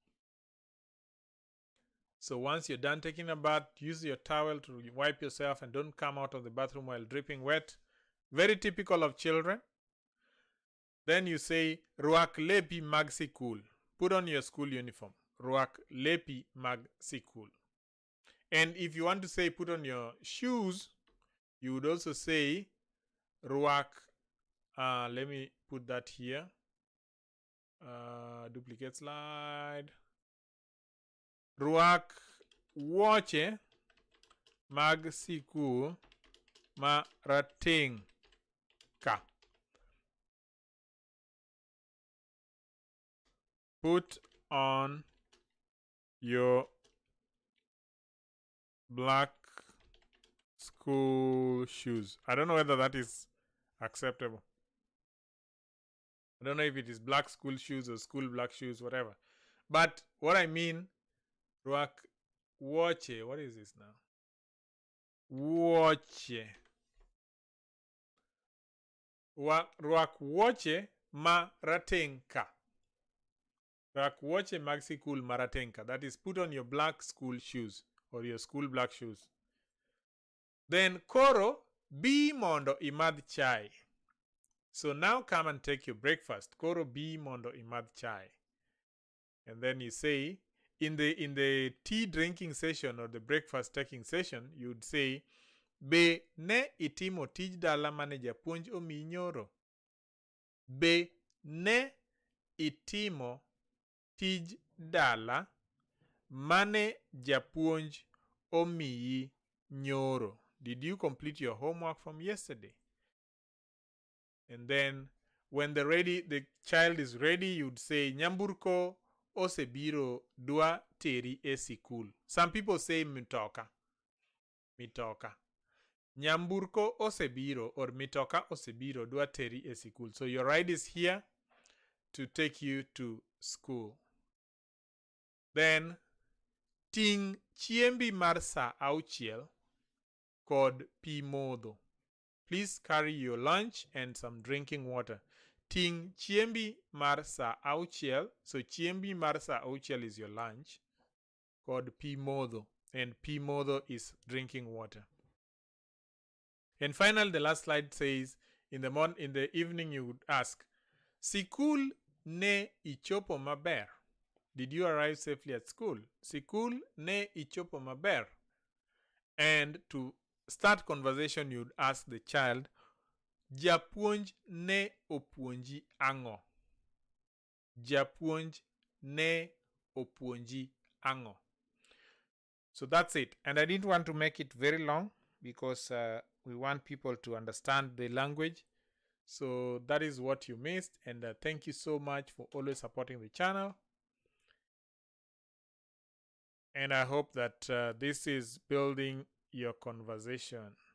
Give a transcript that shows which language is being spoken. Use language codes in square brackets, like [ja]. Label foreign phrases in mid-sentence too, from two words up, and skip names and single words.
[en] So once you're done taking a bath, use your towel to wipe yourself and don't come out of the bathroom while dripping wet. Very typical of children. Then you say, [luo] Ruak lepi mag sikul. [en] Put on your school uniform. [luo] Ruak lepi mag sikul. [en] And if you want to say put on your shoes, you would also say, Ruak, let me put that here. Duplicate slide. [luo] Ruak woche mag sikul ma rating ka. [en] Put on your black school shoes. I don't know whether that is acceptable. I don't know if it is black school shoes or school black shoes, whatever. But what I mean, [luo] Ruak woche, [en] what is this now? [luo] wuoche. Rwak wuoche ma rateng' ka. Rwak wuoche mag sikul ma rateng' ka. [en] That is, put on your black school shoes or your school black shoes. [luo] Then koro bi mondo imadh chai. [en] So now come and take your breakfast. [luo] Koro bi mondo imadh chai. [en] And then you say, in the tea drinking session or the breakfast taking session, you'd say, [luo] be ne itimo tij dala mane japuonj omiyi nyoro. Be ne itimo tij dala mane japuonj omiyi nyoro. [en] Did you complete your homework from yesterday? And then when the child is ready, you'd say, [luo] Nyamburko osebiro dwa teri e sikul. [en] Some people say mitoka. Mitoka. [luo] Nyamburko osebiro or mitoka osebiro dwa teri e sikul. [en] So your ride is here to take you to school. [luo] Then ting chiembi mar sa auchiel kod pi modho. [en] Please carry your lunch and some drinking water. [luo] Ting chiembi mar sa auchiel. [en] So [luo] chiembi mar sa auchiel [en] is your lunch. [luo] Kod pi modho. [en] And [luo] pi modho [en] is drinking water. And finally, the last slide says, in the evening you would ask, [luo] Sikul ne ichopo maber. [en] Did you arrive safely at school? [luo] Sikul ne ichopo maber. [en] And to start conversation, you'd ask the child, [luo] Japuonj ne opuonji ango. Japuonj ne opuonji ango. [en] So that's it. And I didn't want to make it very long because we want people to understand the language. So that is what you missed. And thank you so much for always supporting the channel. And I hope that this is building your conversation.